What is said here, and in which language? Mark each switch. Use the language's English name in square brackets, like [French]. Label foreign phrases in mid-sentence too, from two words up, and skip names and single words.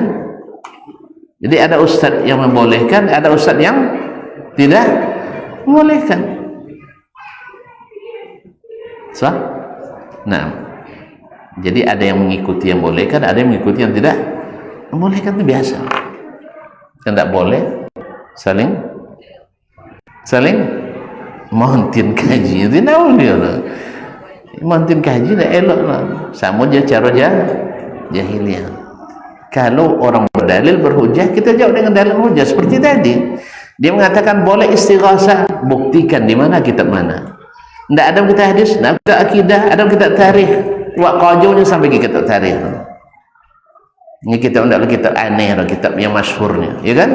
[Indonesian] Jadi ada ustaz yang membolehkan, ada ustaz yang tidak membolehkan. [English] So? [Indonesian] Nah, jadi ada yang mengikuti yang bolehkan, ada yang mengikuti yang tidak membolehkan. Itu biasa. Yang tidak boleh saling [Minangkabau] montin kaji [Indonesian] itu nak boleh lah. [Minangkabau] Montin kaji dah elok lah. [Indonesian] Sama je cara jahiliyah. Kalau orang berdalil berhujah, kita jawab dengan dalil hujah seperti tadi. Dia mengatakan boleh istighasah, buktikan di mana kitab mana. Tidak ada kitab hadis, tidak ada akidah, ada kitab tarikh. [Minangkabau] wak kojonya sampai kitab tarikh. Ini kitab ndak kitab aneh, kitab yang masyhurnya, ya kan?